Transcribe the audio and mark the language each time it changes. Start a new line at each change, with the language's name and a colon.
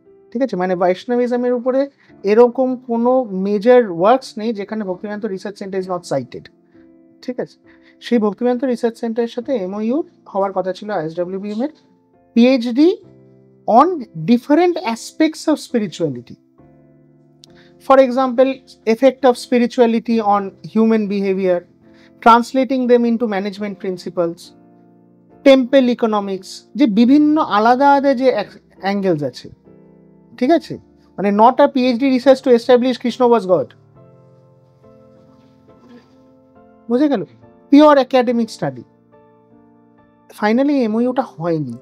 Bangla: ঠিক আছে, মানে বৈষ্ণবিজমের উপরে এরকম কোনো মেজর ওয়ার্কস নেই যেখানে Bhaktivedanta research centre
English: Is not cited.
Bangla: ঠিক আছে, সেই ভক্তিবেদান্ত রিসার্চ সেন্টারের সাথে MOU হওয়ার কথা ছিল ISWBM এর,
English: PhD on different aspects of spirituality. For example, effect of spirituality on human behavior, translating them into management principles, temple economics,
Bangla: যে বিভিন্ন আলাদা আলাদা যে অ্যাঙ্গেলস আছে। ঠিক আছে, মানে
English: not a PhD research to establish Krishna was God,
Bangla: বুঝে গেল,
English: Pure academic study.
Bangla: ফাইনালি MOUটা হয়নি,